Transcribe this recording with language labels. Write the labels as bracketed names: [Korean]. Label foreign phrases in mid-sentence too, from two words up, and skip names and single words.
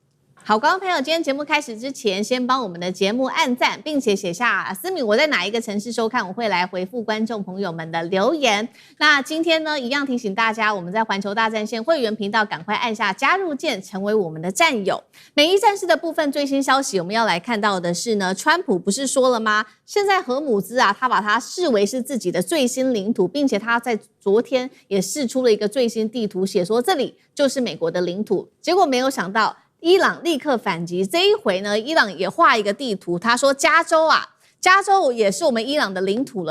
[Chinese] 好，觀眾朋友，今天節目開始之前，先幫我們的節目按讚，並且寫下思敏我在哪一個城市收看，我會來回復觀眾朋友們的留言。那今天呢，一樣提醒大家，我們在環球大戰線會員頻道趕快按下加入鍵，成為我們的戰友。美伊戰事的部分最新消息，我們要來看到的是呢，川普不是說了嗎？現在荷姆茲啊，他把它視為是自己的最新領土，並且他在昨天也釋出了一個最新地圖，寫說這裡就是美國的領土。結果沒有想到，伊朗立刻反擊，這一回呢，伊朗也畫一個地圖，他說加州也是我們伊朗的領土了。